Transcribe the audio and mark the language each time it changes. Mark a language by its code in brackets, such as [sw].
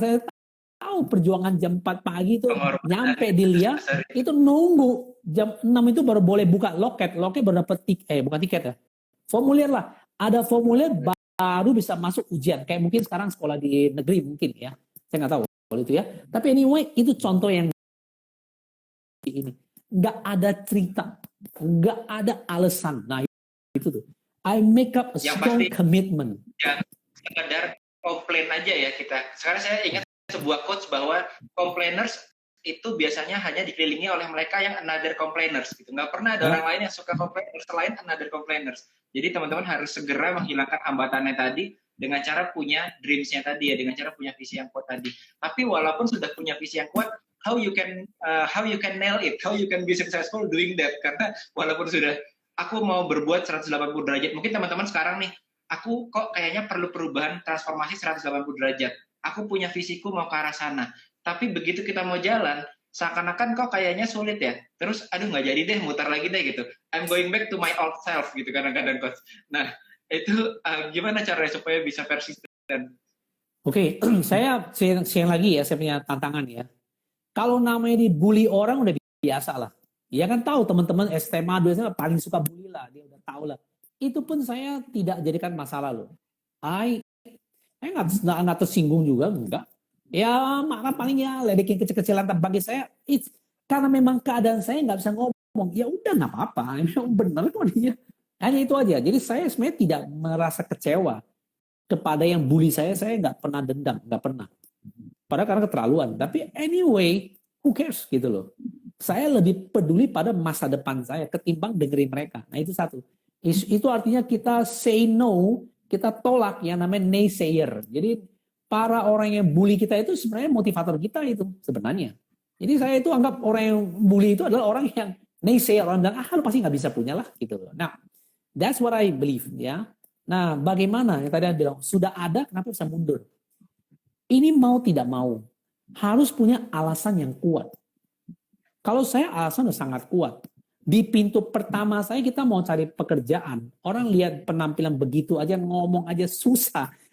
[id] Saya tahu perjuangan jam 4 pagi itu nyampe di Lia, itu nunggu jam 6 itu baru boleh buka loket. Loket baru dapat bukan tiket ya. Formulir lah. Ada formulir baru bisa masuk ujian. Kayak mungkin sekarang sekolah di negeri mungkin ya. Saya nggak tahu kalau itu ya. Tapi anyway, itu contoh yang ini. Nggak ada cerita. Nggak ada alasan. Nah, itu tuh. [en] I make up a strong commitment. [id] Ya, sekedar komplain aja ya kita. Sekarang saya ingat sebuah quotes bahwa complainers itu biasanya hanya dikelilingi oleh mereka yang [en] another complainers [id] gitu. Nggak pernah ada orang lain yang suka complainers selain another complainers. Jadi teman-teman harus segera menghilangkan hambatannya tadi dengan cara punya dreams-nya tadi ya, dengan cara punya visi yang kuat tadi. Tapi walaupun sudah punya visi yang kuat, [en] how you can nail it, how you can be successful doing that. [id] Karena walaupun sudah aku mau berbuat 180 derajat. Mungkin teman-teman sekarang nih, aku kok kayaknya perlu perubahan transformasi 180 derajat. Aku punya visiku mau ke arah sana. Tapi begitu kita mau jalan, seakan-akan kok kayaknya sulit ya. Terus, aduh nggak jadi deh, mutar lagi deh gitu. [en] I'm going back to my old self [id] gitu kadang-kadang, [en] Coach. [id] Nah, itu gimana caranya supaya bisa persisten? Oke, saya share lagi ya, saya punya tantangan ya. Kalau namanya dibully orang udah biasa lah. Ya kan tahu teman-teman SMA biasanya paling suka bully lah, dia udah tahu lah. Itu pun saya tidak jadikan masalah loh. Saya nggak tersinggung juga, enggak. Ya malah paling ya ledekin kecil-kecilan, bagi saya karena memang keadaan saya nggak bisa ngomong. Ya udah nggak apa-apa, memang benar kok dia. Hanya itu aja. Jadi saya sebenarnya tidak merasa kecewa kepada yang bully saya nggak pernah dendam, nggak pernah. Padahal karena keterlaluan. Tapi anyway, [en] who cares [id] gitu loh. Saya lebih peduli pada masa depan saya ketimbang dengerin mereka. Nah itu satu. Itu artinya kita [en] say no, [id] kita tolak yang namanya naysayer. Jadi para orang yang bully kita itu sebenarnya motivator kita itu sebenarnya. Jadi saya itu anggap orang yang bully itu adalah orang yang naysayer. Orang bilang, lu pasti nggak bisa punya lah gitu loh. [en] Nah, that's what I believe ya. [id] Nah, bagaimana yang tadi Anda bilang, sudah ada kenapa bisa mundur? Ini mau tidak mau, harus punya alasan yang kuat. Kalau saya alasan udah sangat kuat. Di pintu pertama saya kita mau cari pekerjaan. Orang lihat penampilan begitu aja, ngomong aja susah.